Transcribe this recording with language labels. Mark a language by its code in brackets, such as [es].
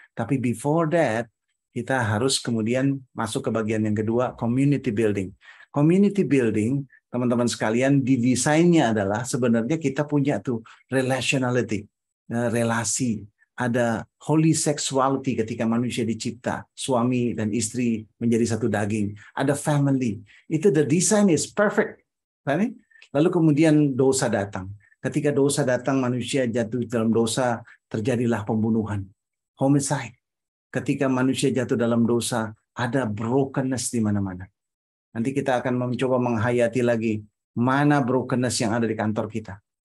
[id] Tapi before that, kita harus kemudian masuk ke bagian yang kedua, community building. Community building, teman-teman sekalian, didesainnya adalah sebenarnya kita punya tuh relationality, relasi. Ada holy sexuality ketika manusia dicipta, suami dan istri menjadi satu daging. Ada family. [en] Itu the design is perfect. [id] Lalu kemudian dosa datang. Ketika dosa datang, manusia jatuh dalam dosa, terjadilah pembunuhan, homicide. Ketika manusia jatuh dalam dosa, ada brokenness di mana-mana. Nanti kita akan mencoba menghayati lagi mana brokenness yang ada di kantor kita.